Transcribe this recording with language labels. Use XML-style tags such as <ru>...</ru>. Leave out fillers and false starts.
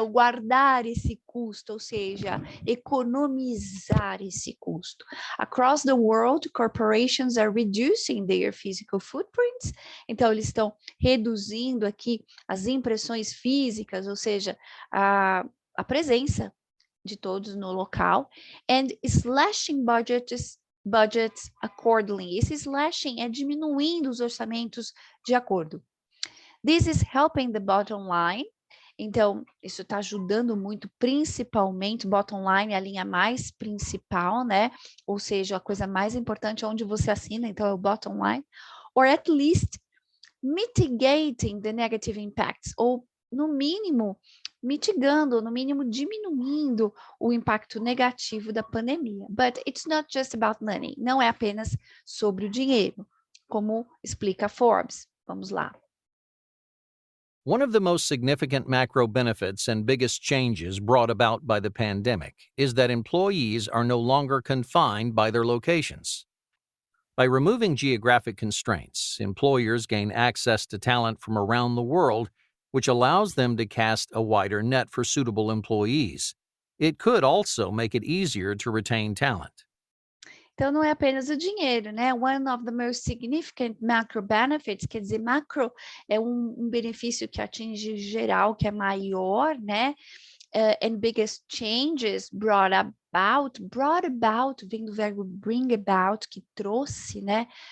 <pt>O guardar esse custo, ou seja, economizar esse custo.</pt> <en>Across the world, corporations are reducing their physical footprints.</en> <pt>Então, eles estão reduzindo aqui as impressões físicas, ou seja, a presença de todos no local,</pt> <en>and slashing budgets accordingly.</en> <pt>Esse slashing é diminuindo os orçamentos de acordo.</pt> <en>This is helping the bottom line.</en> <pt>Então, isso está ajudando muito, principalmente, bottom line, a linha mais principal, né? Ou seja, a coisa mais importante é onde você assina, então é o bottom line.</pt> <en>Or at least mitigating the negative impacts,</en> <pt>ou no mínimo, mitigando, no mínimo, diminuindo o impacto negativo da pandemia.</pt> <en>But it's not just about money,</en> <pt>não é apenas sobre o dinheiro, como explica Forbes. Vamos lá.</pt> <en>One of the most significant macro benefits and biggest changes brought about by the pandemic is that employees are no longer confined by their locations. By removing geographic constraints, employers gain access to talent from around the world, which allows them to cast a wider net for suitable employees. It could also make it easier to retain talent.</en> <pt>Então, não é apenas o dinheiro, né?</pt> <en>One of the most significant macro benefits,</en> <pt>quer dizer, macro é um benefício que atinge geral, que é maior, né?</pt> <en>And biggest changes brought about</en> <pt>vem do verbo</pt> <en>bring about,</en> <pt>que trouxe, né?</pt>